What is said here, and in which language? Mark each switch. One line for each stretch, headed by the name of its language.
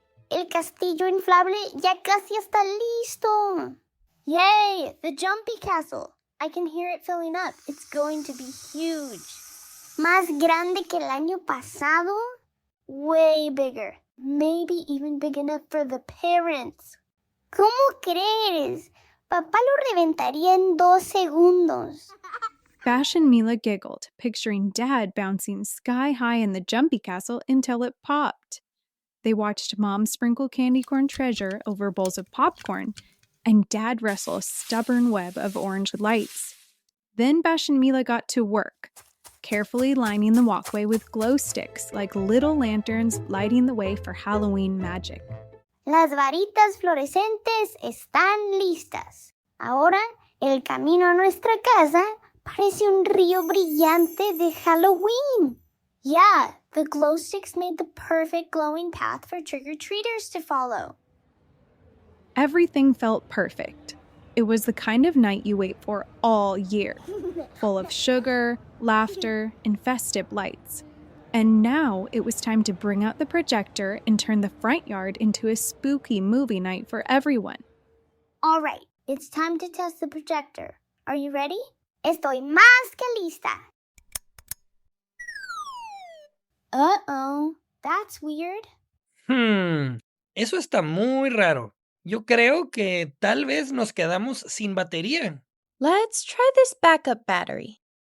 Spanish: El castillo inflable ya casi está listo.
English: Yay! The jumpy castle. I can hear it filling up. It's going to be huge.
Spanish: Más grande que el año pasado?
English: Way bigger. Maybe even big enough for the parents.
Spanish: ¿Cómo crees? Papá lo reventaría en 2 segundos.
English: Bash and Mila giggled, picturing Dad bouncing sky high in the jumpy castle until it popped. They watched Mom sprinkle candy corn treasure over bowls of popcorn, and Dad wrestle a stubborn web of orange lights. Then Bash and Mila got to work, carefully lining the walkway with glow sticks like little lanterns lighting the way for Halloween magic.
Spanish: Las varitas fluorescentes están listas. Ahora, el camino a nuestra casa parece un río brillante de Halloween.
English: Yeah, the glow sticks made the perfect glowing path for trick-or-treaters to follow. Everything felt perfect. It was the kind of night you wait for all year, full of sugar, laughter, and festive lights. And now it was time to bring out the projector and turn the front yard into a spooky movie night for everyone. All right, it's time to test the projector. Are you ready?
Spanish: Estoy más que lista.
English: Uh-oh, that's weird.
Spanish: Eso está muy raro. Yo creo que tal vez nos quedamos sin batería.
English: Let's try this backup battery.